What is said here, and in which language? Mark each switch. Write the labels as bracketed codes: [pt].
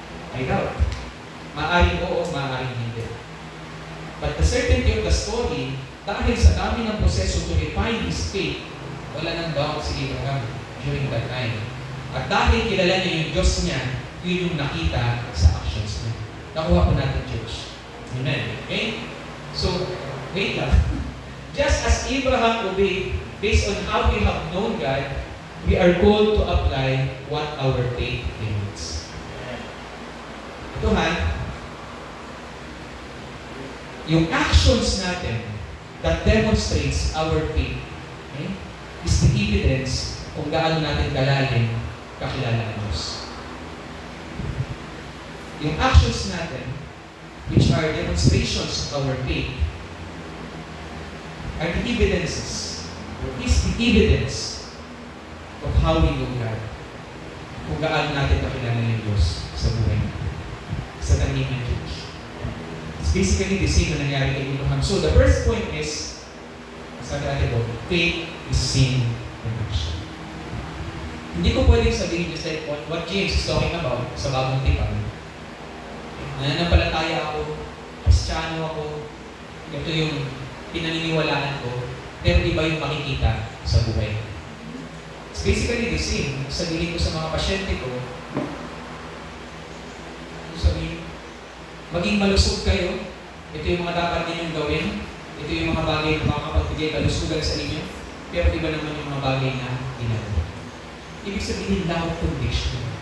[en] I doubt. Maaaring oo, maaaring hindi. But the certainty of the story, dahil sa dami ng proseso to refine his faith, wala nang doubt si Abraham during that time. [tl] At dahil kilala niya yung Diyos niya, yun yung nakita sa actions niya. Nakuha po natin, church. Amen. Okay? So, wait lang. [en] Just as Abraham obeyed based on how we have known God, we are called to apply what our faith demands. [tl] Ito ha, yung actions natin that demonstrates our faith, okay, is the evidence kung gaano natin kalalim kakilala ng Diyos. [en] Yung actions natin, which are demonstrations of our faith, are the evidences, or is the evidence of how we know God. [tl] Kung gaano natin kakilala ng Diyos sa buhay natin, sa tanim ng Diyos. [en] It's basically the same na nangyari kay Abraham. So the first point is, sabi natin po, faith is seen in action. [tl] Hindi ko pwedeng sabihin just like what James is talking about sa bagong tipan. Nananampalataya ako, Kristiyano ako, ito yung pinaniniwalaan ko, pero iba yung makikita sa buhay. [en] It's basically the same. [tl] Sabihin ko sa mga pasyente ko, sabihin, maging malusog kayo, ito yung mga dapat ninyong gawin, ito yung mga bagay na makakapagbigay kalusugan sa inyo, pero iba naman yung mga bagay na ginagawa. [en] Ibig sabihin, lack of conviction.